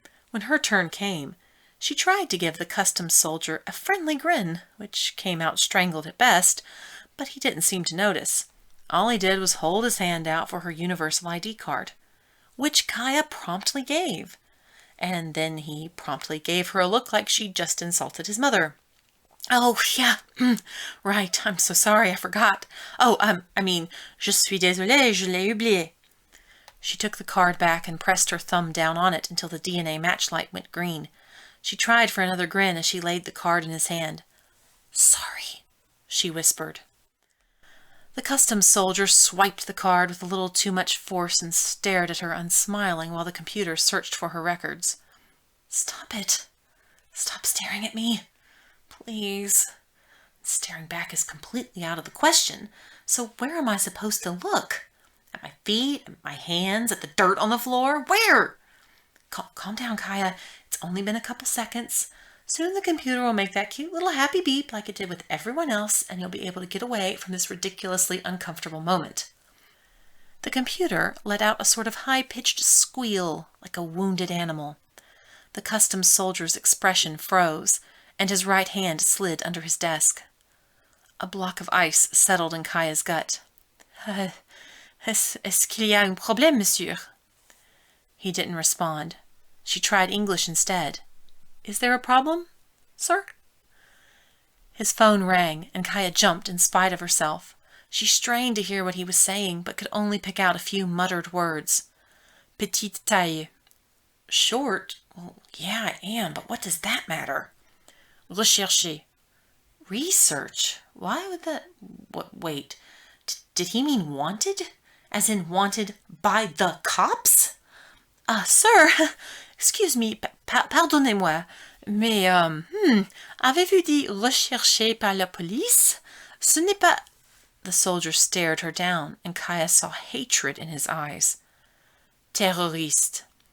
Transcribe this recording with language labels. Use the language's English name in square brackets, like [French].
[English] When her turn came, she tried to give the customs soldier a friendly grin, which came out strangled at best, but he didn't seem to notice. All he did was hold his hand out for her universal ID card, which Kaia promptly gave. And then he promptly gave her a look like she'd just insulted his mother. Oh, yeah, right, I'm so sorry, I forgot. [French] Je suis désolée, je l'ai oublié. [English] She took the card back and pressed her thumb down on it until the DNA matchlight went green. She tried for another grin as she laid the card in his hand. Sorry, she whispered. The customs soldier swiped the card with a little too much force and stared at her unsmiling while the computer searched for her records. Stop it. Stop staring at me. Please. Staring back is completely out of the question, so where am I supposed to look? At my feet? At my hands? At the dirt on the floor? Where? Calm down, Kaia. It's only been a couple seconds. Soon the computer will make that cute little happy beep like it did with everyone else, and you'll be able to get away from this ridiculously uncomfortable moment. The computer let out a sort of high-pitched squeal, like a wounded animal. The customs soldier's expression froze, and his right hand slid under his desk. A block of ice settled in Kaia's gut. [French] Est-ce qu'il y a un problème, monsieur? [English] He didn't respond. She tried English instead. Is there a problem, sir? His phone rang, and Kaia jumped in spite of herself. She strained to hear what he was saying, but could only pick out a few muttered words. [French] Petite taille. [English] Short? Well, yeah, I am, but what does that matter? [French] Rechercher. [English] Research? Why would that... Wait. Did he mean wanted? As in wanted by the cops? Sir, excuse me, [French] pardonnez-moi, mais, avez-vous dit recherché par la police? Ce n'est pas... [English] The soldier stared her down, and Kaia saw hatred in his eyes. Terroriste.